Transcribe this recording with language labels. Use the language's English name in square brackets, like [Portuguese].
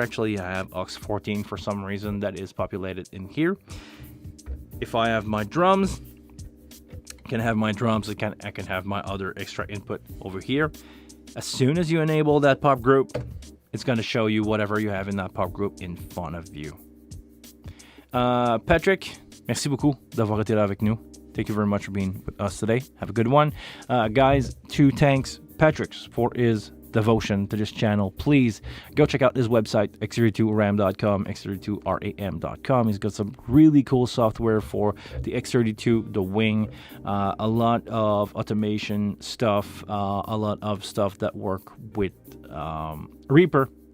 [English] Actually, I have aux 14 for some reason that is populated in here. If I have my drums, I can have my drums. I can have my other extra input over here. As soon as you enable that pop group, it's going to show you whatever you have in that pop group in front of you. [French] Patrick, merci beaucoup d'avoir été là avec nous. [English] Thank you very much for being with us today. Have a good one. Guys, 2 thanks Patrick for his devotion to this channel. Please go check out his website, x32ram.com, x32ram.com. He's got some really cool software for the X32, the wing, a lot of automation stuff, a lot of stuff that work with Reaper.